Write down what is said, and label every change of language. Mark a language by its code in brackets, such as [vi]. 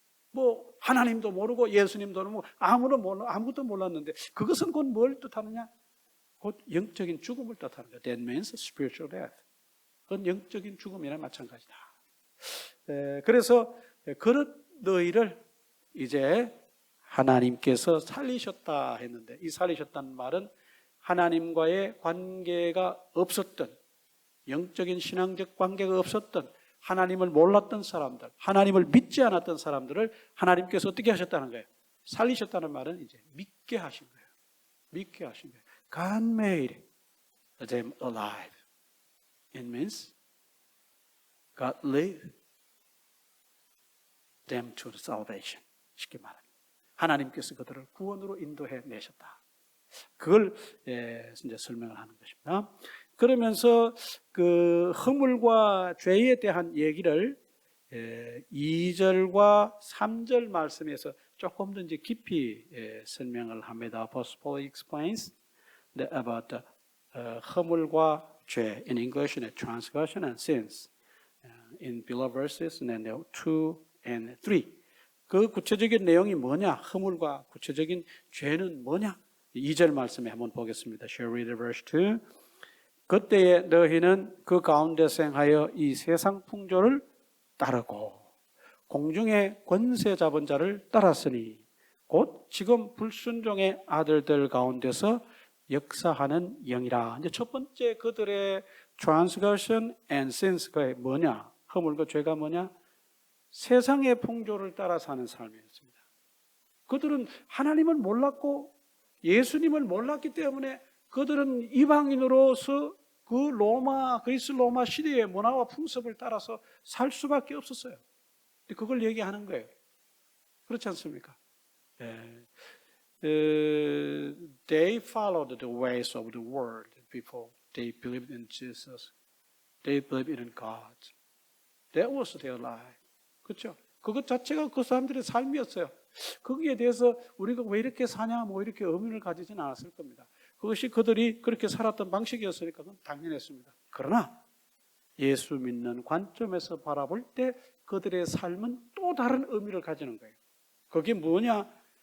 [ko] 뭐 하나님도 모르고 예수님도 모르고 아무것도 몰랐는데 그것은 곧 뭘 뜻하느냐? 곧 영적인 죽음을 뜻하는 거예요. [en] That means spiritual death. [ko] 그건 영적인 죽음이나 마찬가지다. 그래서 그런 너희를 이제 하나님께서 살리셨다 했는데 이 살리셨다는 말은 하나님과의 관계가 없었던 영적인 신앙적 관계가 없었던 하나님을 몰랐던 사람들, 하나님을 믿지 않았던 사람들을 하나님께서 어떻게 하셨다는 거예요? 살리셨다는 말은 이제 믿게 하신 거예요. 믿게 하신 거예요. [en] God made them alive. It means God led them to salvation. [ko] 쉽게 말합니다. 하나님께서 그들을 구원으로 인도해 내셨다. 그걸 이제 설명을 하는 것입니다. 그러면서 그 허물과 죄에 대한 얘기를 2절과 3절 말씀에서 조금 더 이제 깊이 설명을 합니다. [en] Apostle Paul explains about the [ko] 허물과 죄 [en] in English, transgression and sins in below verses and then 2 and 3. [ko] 그 구체적인 내용이 뭐냐? 허물과 구체적인 죄는 뭐냐? 2절 말씀에 한번 보겠습니다. [en] Shall we read verse 2? [ko] 그때에 너희는 그 가운데서 행하여 이 세상 풍조를 따르고 공중의 권세 잡은 자를 따랐으니 곧 지금 불순종의 아들들 가운데서 역사하는 영이라. 이제 첫 번째 그들의 [en] transgression and sins [ko] 가 뭐냐? 허물과 죄가 뭐냐? 세상의 풍조를 따라 사는 삶이었습니다. 그들은 하나님을 몰랐고 예수님을 몰랐기 때문에 그들은 이방인으로서 그 그리스 로마 시대의 문화와 풍습을 따라서 살 수밖에 없었어요. 그걸 얘기하는 거예요. 그렇지 않습니까? [en] They followed the ways of the world before they believed in Jesus. They believed in God. That was their life. [ko] 그렇죠? 그것 자체가 그 사람들의 삶이었어요. 거기에 대해서 우리가 왜 이렇게 사냐, 뭐 이렇게 의문을 가지지는 않았을 겁니다. 그것이 그들이 그렇게 살았던 방식이었으니까 그건 당연했습니다. 그러나 예수 믿는 관점에서 바라볼 때 그들의 삶은 또 다른 의미를 가지는 거예요. 그게 뭐냐?